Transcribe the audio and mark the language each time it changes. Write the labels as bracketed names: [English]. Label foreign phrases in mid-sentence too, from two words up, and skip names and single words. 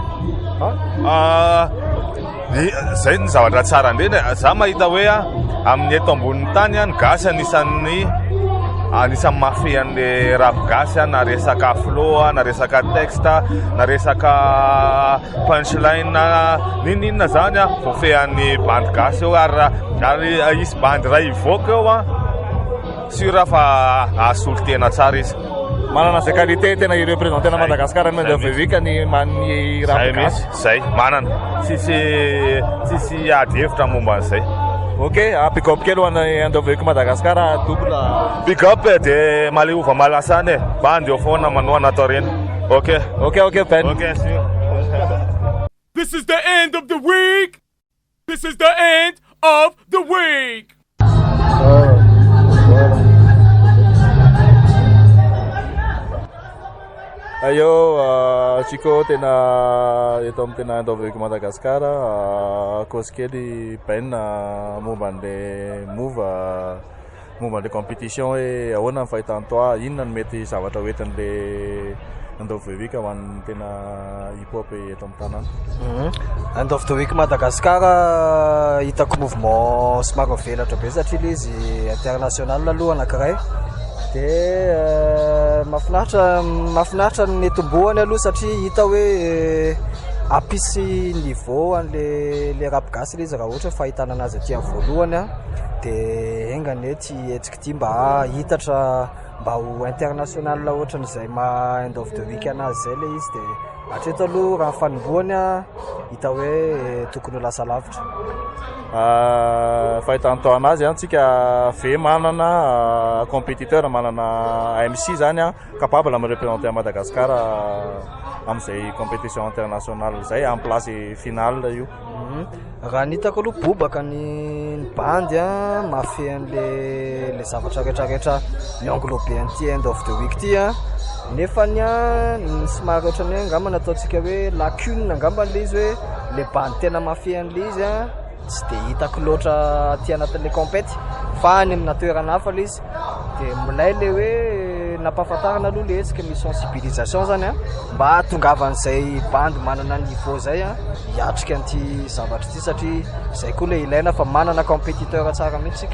[Malagasy] zay ny zavatra tsara indreny za mahita hoe amin'ny eto ambonin'ny tany ny gasy anisan'ny mafy an'le rap gasy na resaka flow na resaka texte na resaka punchline ninninona zany voafehan'ny bandy gasy eo ary isy bandy ray ivoaka eo sura fa ahasolo tena tsara izy manana zay qualité tena irepresentena Madagasikara ny andavevika ny rap gasy zay manana tsisy ady hevitra momba an'izay [English] ok pick up [Malagasy] kely hoany andavevika Madagasikara double [English] pick up [Malagasy] dia maleova malasany bandy eo foana manoana atao reny [English] ok Ben This is the end of the week. This is the end of the week. [Malagasy] Ayo Chico tena eto amin'ny tena andavevika Madagasikara cause kely Ben momba an'le compétition hoe ahoana ny fahitany toa inona ny mety zavatra hoentin'le [English] end of the week [Malagasy] ho an'ny tena hip hop eto amin'ny tanàna [English] end of the week [Malagasy] Madagasikara hitako mouvement somary mivelatra be satria le izy international aloha anankiray dia mahafinaritra ny tomboany aloha satria hita hoe apisy niveau an'le rap gasy le izy raha ohatra fahitana anazy aty amin'ny voalohany dia engany ty hetsika ty mba hitatra mba ho international ohatra n'izay [English] end of the week [Malagasy] anazy zay le izy dia hatreto aloha raha fanomboany hita hoe tokony ho lasa lavitra fahitany tao anazy tsika ve manana compétiteur manana MC zany capable amin'ny [French] représenter à [Malagasy] Madagasikara amin'izay [French] compétition internationale [Malagasy] zay amin'ny [French] place finale [Malagasy] io raha ny hitako aloha bobaka ny bandy mafy an'le zavatra rehetrarehetra mienglobe an'ty [English] end of the week [Malagasy] ty nefa ny somary ohatrany hoe angamba nataontsika hoe lacune angamba le izy hoe le bandy tena mafy an'le izy tsy dia hitako loatra ty anatin'le compète fa any amina toerana hafa le izy dia milay le hoe nampahafantarana aloha le hetsika misy sensibilisation zany mba tongavan'izay bandy manana niveau zay hiatrika an'ty zavatra ty satria zay koa le ilaina fa manana compétiteur tsara mihitsika